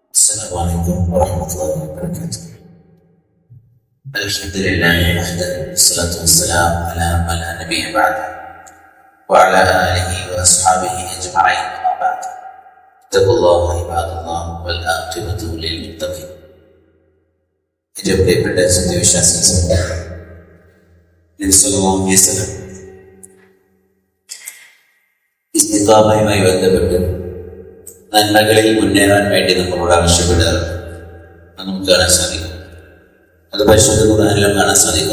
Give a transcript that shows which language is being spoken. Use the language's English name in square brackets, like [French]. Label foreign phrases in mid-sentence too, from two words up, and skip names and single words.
[Arabic] السلام عليكم ورحمة الله وبركاته. الحمد لله وحده والصلاة والسلام على من لا نبي بعده وعلى آله وأصحابه أجمعين أما بعد. اتقوا الله عباد الله والعاقبة للمتقين. [Malayalam] ഏറ്റവും പ്രിയപ്പെട്ട സത്യവിശ്വാസികളെ, നബി [Arabic] صلى الله عليه وسلم [Malayalam] ഇസ്തിഖാമയുമായി ബന്ധപ്പെട്ട് നന്മകളിൽ മുന്നേറാൻ വേണ്ടി നമ്മളോട് ആവശ്യപ്പെടാറുണ്ട്. അത് നമുക്ക് കാണാൻ സാധിക്കും. അത് പരിശുദ്ധ ഖുർആനിലും കാണാൻ സാധിക്കും.